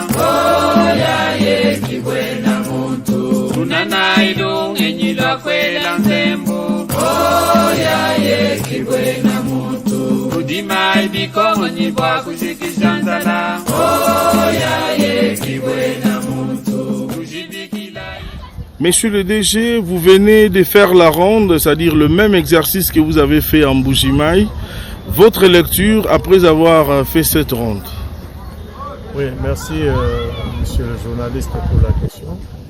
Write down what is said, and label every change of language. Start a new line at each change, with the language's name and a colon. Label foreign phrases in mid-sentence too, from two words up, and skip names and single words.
Luba-Lulua: Oyaye kibwena muntu. Tunana ilunge nyilwa kwela nzembo. Oyaye kibwena muntu. Kudima ibikongo nyibwa kushikishanzala. Oyaye kibwena muntu.
French: Monsieur le DG, vous venez de faire la ronde, c'est-à-dire le même exercice que vous avez fait en Mbuji-Mayi. Votre lecture après avoir fait cette ronde. Oui, merci monsieur le journaliste pour la question.